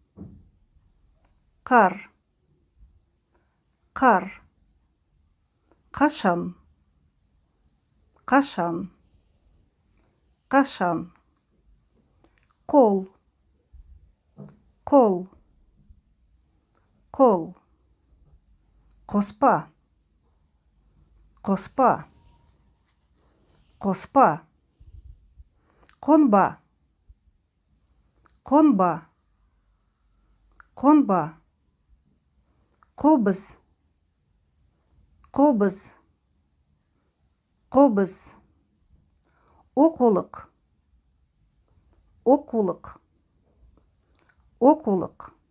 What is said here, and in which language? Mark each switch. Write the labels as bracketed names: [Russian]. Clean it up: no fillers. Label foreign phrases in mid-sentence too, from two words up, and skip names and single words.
[Kazakh] кар, кар, кашан, кашан, кашан, кол, кол, кол, қоспа, қоспа, қоспа, қонба, қонба, қонба, қобыз, қобыз, қобыз, оқулық, оқулық, оқулық,